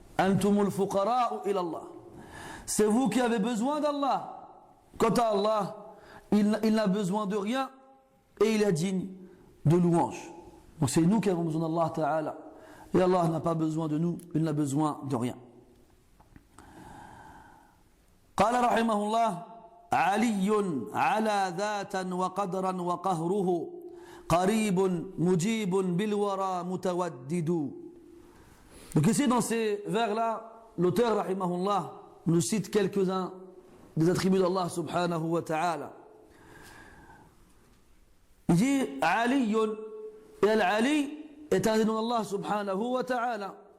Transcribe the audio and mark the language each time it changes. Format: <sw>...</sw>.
<ar>Antumul fuqara'u ila Allah.</ar> <fr>C'est vous qui avez besoin d'Allah. Quant à Allah, il n'a besoin de rien et il est digne de louange. Donc c'est nous qui avons besoin d'Allah Ta'ala. Et Allah n'a pas besoin de nous, il n'a besoin de rien.</fr> <ar>قال رحمه الله: علي على ذاتا وقدرا وقهره قريب مجيب بالورى متودد.</ar> <fr>Donc ici dans ces vers-là, l'auteur rahimahullah nous cite quelques-uns des attributs d'Allah subhanahu wa ta'ala. Il dit Aliyun, et Al-Ali est un des noms d'Allah subhanahu wa ta'ala.</fr>